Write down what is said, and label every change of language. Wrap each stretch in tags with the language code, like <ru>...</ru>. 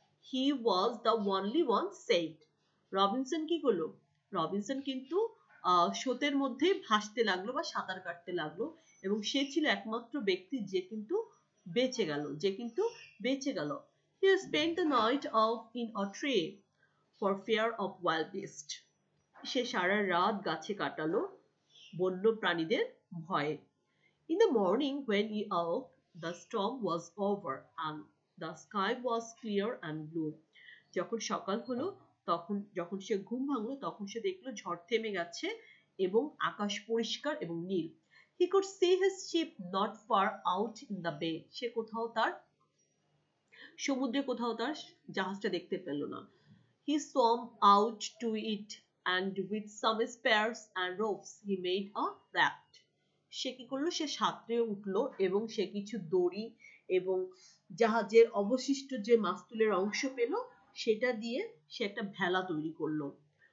<en>He was the only one saved.</en> <bn>Robinson কি করলো, Robinson কিন্তু স্রোতের মধ্যে ভাসতে লাগলো বা সাঁতার কাটতে লাগলো, এবং সে ছিল একমাত্র ব্যক্তি যে কিন্তু বেঁচে গেল।</bn> <en>He spent the night off in a tree for fear of wild beast.</en> <bn>সে সারা রাত গাছে কাটালো বন্য প্রাণীদের ভয়ে।</bn> <en>In the morning when he awoke, the storm was over and the sky was clear and blue.</en> <bn>যখন সকাল হলো, যখন সে ঘুম ভাঙলো, তখন সে দেখলো ঝড় থেমে গেছে এবং আকাশ পরিষ্কার এবং নীল।</bn> <en>He could see his ship not far out in the bay.</en> <bn>সে সমুদ্রে কোথাও তার জাহাজটা দেখতে পেল না।</bn> <en>He swam out to it and with some spears and ropes he made a raft.</en> <bn>সে কি করলো, সে সাঁতরে উঠলো এবং সে কিছু দড়ি এবং জাহাজের অবশিষ্ট যে মাস্তুলের অংশ পেল সেটা দিয়ে সে একটা ভেলা তৈরি করলো।</bn>